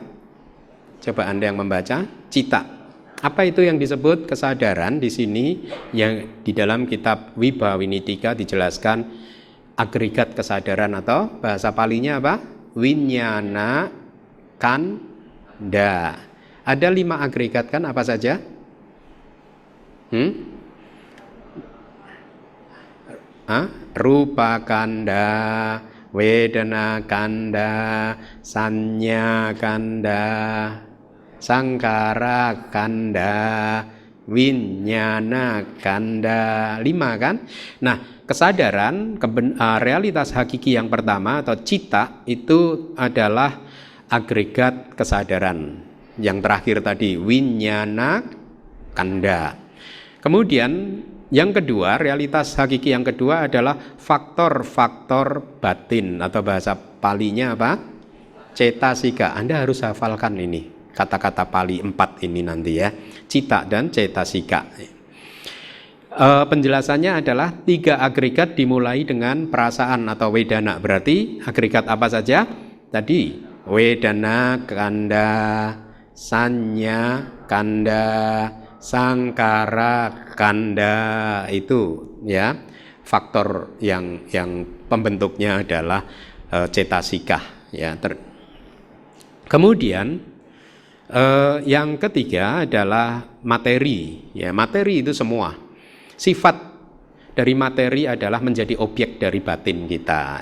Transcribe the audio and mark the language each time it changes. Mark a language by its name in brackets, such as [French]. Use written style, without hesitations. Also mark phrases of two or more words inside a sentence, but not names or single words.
[Indonesian] Coba Anda yang membaca, cita. Apa itu yang disebut kesadaran di sini? Yang di dalam kitab Vibhawinitika dijelaskan agregat kesadaran atau bahasa Palinya apa? [Pali] Winyana kanda. [Indonesian] Ada 5 agregat kan, apa saja? [Pali] Rupa kanda, wedana kanda, sanya kanda, sangkara kanda, winyana, kanda, 5 kan. [Indonesian] Nah, kesadaran, realitas hakiki yang pertama atau cita itu adalah agregat kesadaran. Yang terakhir tadi, [Pali] winyana, kanda. [Indonesian] Kemudian yang kedua, realitas hakiki yang kedua adalah faktor-faktor batin atau bahasa Palinya apa? Cetasika. Anda harus hafalkan ini. Kata-kata Pali 4 ini nanti ya, cita dan cetasika. Penjelasannya adalah 3 agregat dimulai dengan perasaan atau wedana. Berarti agregat apa saja? [Pali] Tadi wedana, kanda, sanya, kanda, sangkara, kanda, [Indonesian] itu ya faktor yang pembentuknya adalah cetasika ya. Kemudian yang ketiga adalah materi. Ya, materi itu semua. Sifat dari materi adalah menjadi objek dari batin kita.